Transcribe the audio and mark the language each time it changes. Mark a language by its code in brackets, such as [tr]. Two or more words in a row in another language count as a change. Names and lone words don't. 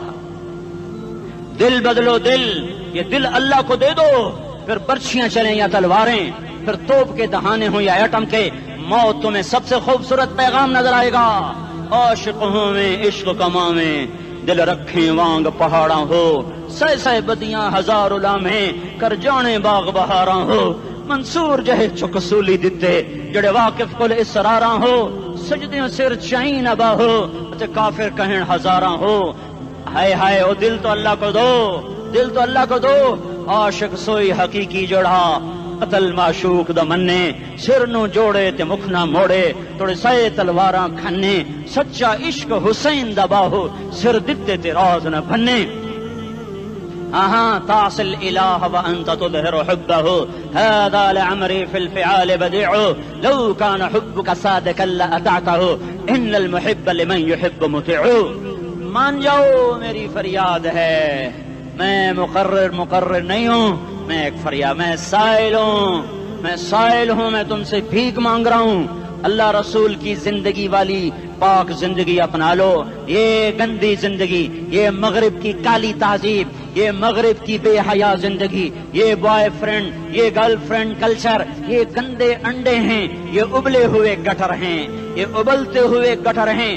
[ur] دل بدلو، دل، یہ دل اللہ کو دے دو، پھر برچھیاں چلیں یا تلواریں، پھر توپ کے دہانے ہوں یا ایٹم کے، موت تمہیں سب سے خوبصورت پیغام نظر آئے گا. [pa] عاشق ہوں میں عشق کما میں، دل رکھیں وانگ پہاڑاں ہو، سہ بدیاں ہزار لامیں، کر جانے باغ بہاراں ہو. منصور جہے چکسولی دتے، جڑے واقف کل اسراراں ہو، سجدیوں سر چائیں نبا ہو، تے کافر کہیں ہزاراں ہو. [ur] ہائے ہائے او دل تو اللہ کو دو، دل تو اللہ کو دو. [pa] عاشق سوئی حقیقی جوڑا قتل معشوق دا مننے. سر نو جوڑے تے مکھ نہ موڑے توڑے سائے تلواراں کھنے. سچا عشق حسین دا باہو سر دتے تے راز نہ بھنے. [ar] تعصي الإله وأنت تظهر حبه هذا لعمري في الفعال بديع لو كان حبك صادقا لأطعته إن المحب لمن يحب مطيع. [ur] مان جاؤ میری فریاد ہے، میں مقرر نہیں ہوں، میں ایک فریاد، میں سائل ہوں، میں تم سے بھیک مانگ رہا ہوں. اللہ رسول کی زندگی والی پاک زندگی اپنا لو. یہ گندی زندگی، یہ مغرب کی کالی تہذیب، یہ مغرب کی بے حیا زندگی، یہ بوائے فرینڈ، یہ [en] girlfriend culture, [ur] یہ گندے انڈے ہیں، یہ ابلے ہوئے گٹر ہیں، یہ ابلتے ہوئے گٹر ہیں.